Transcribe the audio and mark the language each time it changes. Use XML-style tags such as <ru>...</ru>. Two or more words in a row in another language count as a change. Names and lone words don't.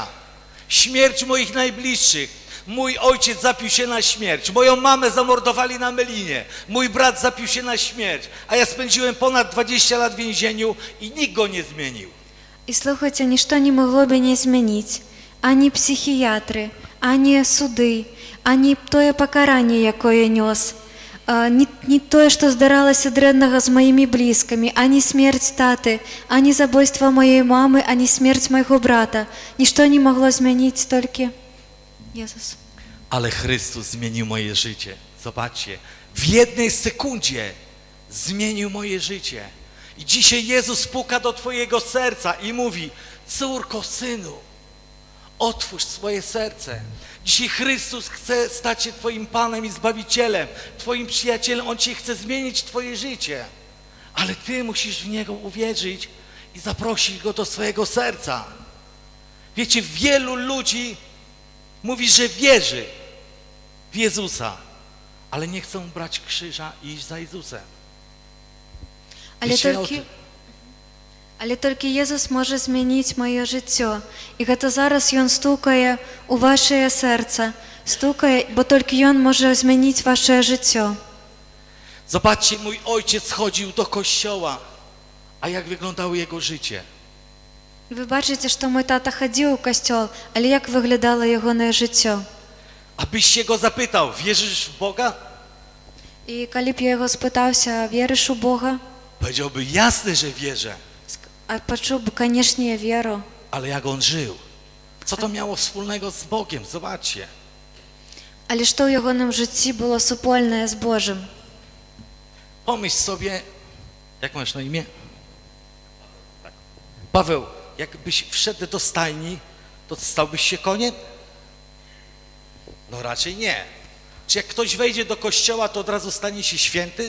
<pl>Śmierć moich najbliższych. Mój ojciec zapił się na śmierć, moją mamę zamordowali na Melinie, mój brat zapił się na śmierć, a ja spędziłem ponad 20 lat w więzieniu i nikt go nie zmienił.</pl> <be>І слухайце, нішто не магло мяне змяніць. Ані псіхіятры, ані суды, ані тое пакаранне, якое нёс. Не тое, што здаралася дрэннага з маімі блізкамі, ані смерць таты, ані забойства маёй мамы, ані смерць майго брата. Нішто не магло змяніць толькі Jezus.</be> <pl>Ale Chrystus zmienił moje życie. Zobaczcie, w jednej sekundzie zmienił moje życie. I dzisiaj Jezus puka do twojego serca i mówi, córko, synu, otwórz swoje serce. Dzisiaj Chrystus chce stać się twoim Panem i Zbawicielem, twoim przyjacielem. On cię chce zmienić twoje życie. Ale ty musisz w Niego uwierzyć i zaprosić Go do swojego serca. Wiecie, wielu ludzi Mówi, że wierzy w Jezusa, ale nie chcą brać krzyża i iść za Jezusem.</pl> <uk>Але толькі Єсус може змінити моє життя. І гэта зараз Ён стукае у ваше серце. Стукае, бо толькі Ён може змінити ваше життя.</uk> <pl>Zobaczcie, mój ojciec chodził do kościoła, a jak wyglądało jego życie?</pl> <uk>Ви бачите, що мій тата ходив у костьол, але як виглядало його життя?</uk> <pl>Abyś się go zapytał, wierzysz w Boga?</pl> <uk>І коли б я його спитався, віриш у Бога?</uk> <pl>Powiedziałby, jasne, że wierzę.</pl> <uk>А почув би, звісно, я вірю.</uk> <pl>Ale jak on żył? Co to miało wspólnego z Bogiem? Zobaczcie.</pl> <uk>Але що в його житті було супольне з Божим?</uk> <pl>Pomyśl sobie, jak masz na imię? Paweł, jakbyś wszedł do stajni, to stałbyś się koniem? No raczej nie. Czy jak ktoś wejdzie do kościoła, to od razu stanie się święty?</pl>